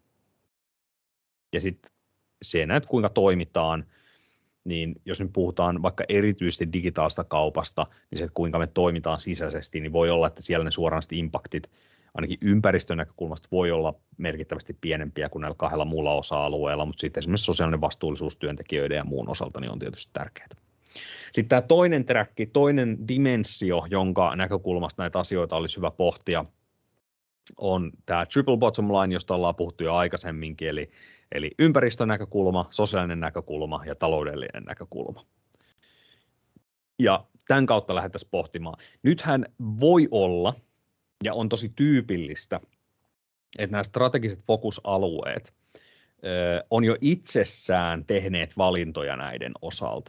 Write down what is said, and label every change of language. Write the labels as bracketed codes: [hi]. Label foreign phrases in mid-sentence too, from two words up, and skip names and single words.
[fi] Ja sitten se, että kuinka toimitaan, niin jos nyt puhutaan vaikka erityisesti digitaalista kaupasta, niin se, että kuinka me toimitaan sisäisesti, niin voi olla, että siellä ne suoranaiset impaktit ainakin ympäristön näkökulmasta voi olla merkittävästi pienempiä kuin näillä 2 muulla osa-alueella, mutta sitten esimerkiksi sosiaalinen vastuullisuus työntekijöiden ja muun osalta niin on tietysti tärkeää. Sitten tämä toinen träkki, toinen dimensio, jonka näkökulmasta näitä asioita olisi hyvä pohtia, on tämä [en] triple bottom line, [fi] josta ollaan puhuttu jo aikaisemminkin, eli ympäristön näkökulma, sosiaalinen näkökulma ja taloudellinen näkökulma. Ja tämän kautta lähdettäisiin pohtimaan. Nythän voi olla, ja on tosi tyypillistä, että nämä strategiset fokusalueet on jo itsessään tehneet valintoja näiden osalta.